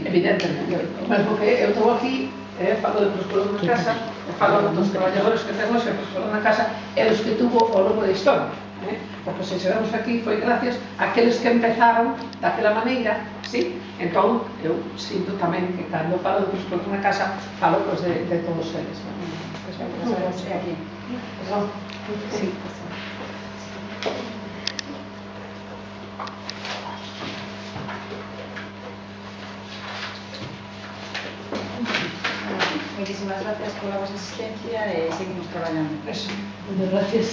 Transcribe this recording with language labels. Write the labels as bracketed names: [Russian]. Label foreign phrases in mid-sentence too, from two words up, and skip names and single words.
[Galician] Evidentemente, mesmo que eu estou aquí, falo de Preescolas na Casa, falo dos traballadores que temos en Preescolas na Casa e dos que tuvo ao longo da historia. Porque se chegamos aquí foi gracias àqueles que empezaron daquela maneira, sí? Entón, eu sinto tamén que cando falo de Preescolas na Casa falo de todos eles. É aquí. Sí. [Spanish] Muchísimas gracias por la vuestra asistencia y seguimos trabajando.